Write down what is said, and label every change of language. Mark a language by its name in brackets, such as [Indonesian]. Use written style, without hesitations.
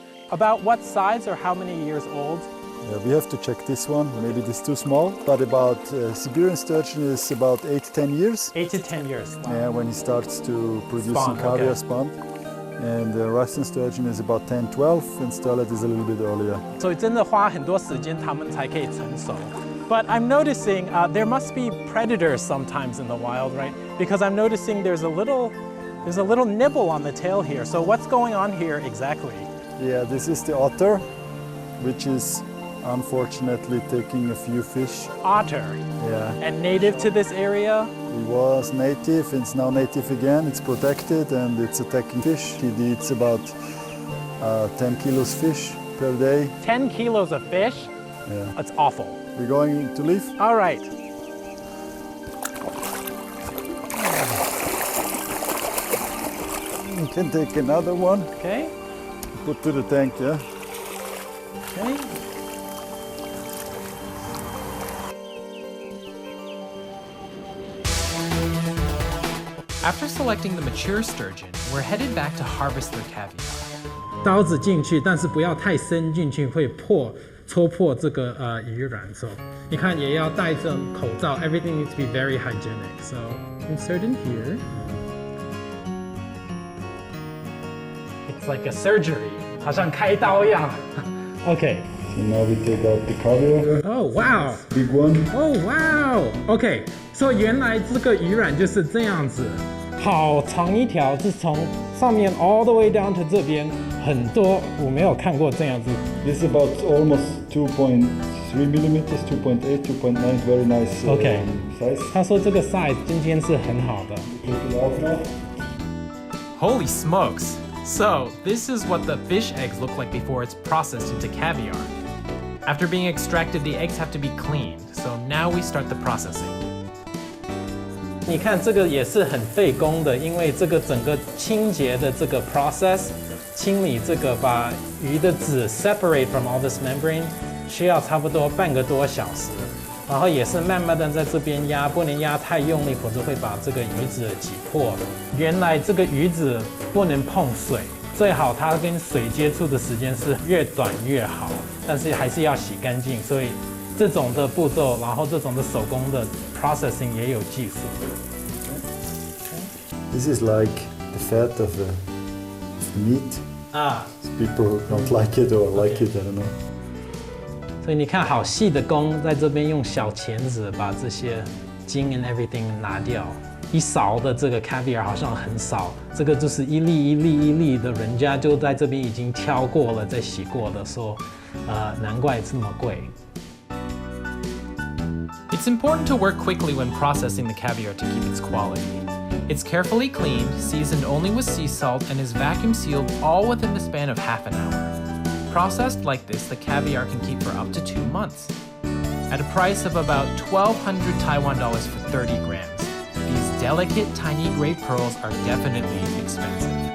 [English] About what size or how many years old? Yeah, we have to check this one. Maybe this is too small, but about Siberian sturgeon is about 8 to 10 years. 8 to 10 years. Wow. Yeah, when he starts to produce Spawn, caviar okay. spawn. and the Russian sturgeon is about 10, 12, and sterlet is a little bit earlier. [Chinese] 所以真的花很多时间，它们才可以成熟。 [English] But I'm noticing there must be predators sometimes in the wild, right? Because I'm noticing there's a little nibble on the tail here. So what's going on here exactly? Yeah, this is the otter, which is unfortunately taking a few fish. Otter. Yeah. And native to this area? He was native, it's now native again. It's protected and it's attacking fish. He eats about 10 kilos fish per day. 10 kilos of fish? Yeah. That's awful. We're going to leave? All right. You can take another one. Okay. Put to the tank, yeah? Okay. After selecting the mature sturgeon, we're headed back to harvest their caviar. [Chinese] 刀子进去，但是不要太深进去，会戳破这个鱼卵。 So 你看也要戴着口罩。 [English] Everything needs to be very hygienic. So insert in here. It's like a surgery, [Chinese] 好像开刀一样。 [English] Okay. So now we take out the caviar. Oh wow. Big one. Oh wow. Okay. [Chinese] So 原来这个鱼卵就是这样子，好长一条，是从上面 [English] all the way down to [Chinese] 这边，很多我没有看过这样子。 [English] This is about almost 2.3 millimeters, 2.8, 2.9, very nice Okay. Size. [Chinese] 他说这个 size 今天是很好的。 [English] Take it out now. Holy smokes! So, this is what the fish eggs look like before it's processed into caviar. After being extracted, the eggs have to be cleaned, so now we start the processing. [Chinese] 你看这个也是很费工的，因为这个整个清洁的这个 process， 清理这个把鱼的籽 [English] separate from all this membrane， [Chinese] 需要差不多半个多小时。然后也是慢慢的在这边压，不能压太用力，否则会把这个鱼籽挤破。原来这个鱼籽不能碰水，最好它跟水接触的时间是越短越好，但是还是要洗干净。所以这种的步骤，然后这种的手工的 processing 也有技术。 [English] This is like the fat of the meat. People don't like it or like it, I don't know. [Chinese] 所以你看，好细的工，在这边用小钳子把这些筋 [English] and everything [Chinese] 拿掉。一勺的这个 caviar 好像很少，这个就是一粒一粒一粒的，人家就在这边已经挑过了，再洗过的，说，难怪这么贵。 [English] It's important to work quickly when processing the caviar to keep its quality. It's carefully cleaned, seasoned only with sea salt, and is vacuum sealed all within the span of half an hour. Processed like this, the caviar can keep for up to 2 months. At a price of about 1,200 Taiwan dollars for 30 grams, these delicate tiny gray pearls are definitely expensive.